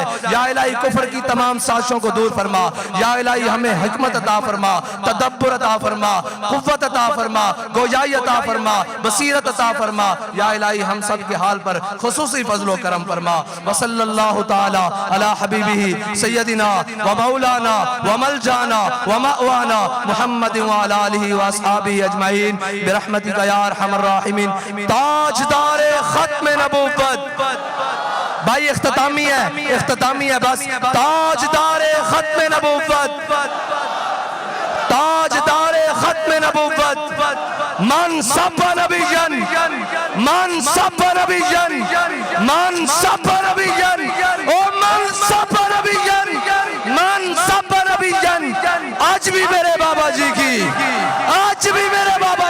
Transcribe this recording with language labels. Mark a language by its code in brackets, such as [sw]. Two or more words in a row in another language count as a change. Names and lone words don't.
[ur] یا الہی کفر کی تمام سازشوں کو دور فرما یا الہی ہمیں حکمت عطا فرما تدبر عطا فرما قوت عطا فرما گویائی عطا فرما بصیرت عطا فرما یا الہی ہم سب کے حال پر خصوصی فضل و کرم فرما [ar] وصلی اللہ تعالی علی حبیبہ سیدنا و مولانا و ملجانا و مأوانا محمد وعلی آلہ و اصحابہ اجمعین برحمتک یا ارحم الراحمین [ur] تاجدار ختم نبوت بھائی اختتامی ہے بس تاجدار ختم نبوت تاجدار ختم نبوت [ar] من سب نبیًا من سب نبیًا من سب نبیًا او من سب نبیًا من سب نبیًا [ur] آج بھی میرے بابا جی کی آج بھی میرے بابا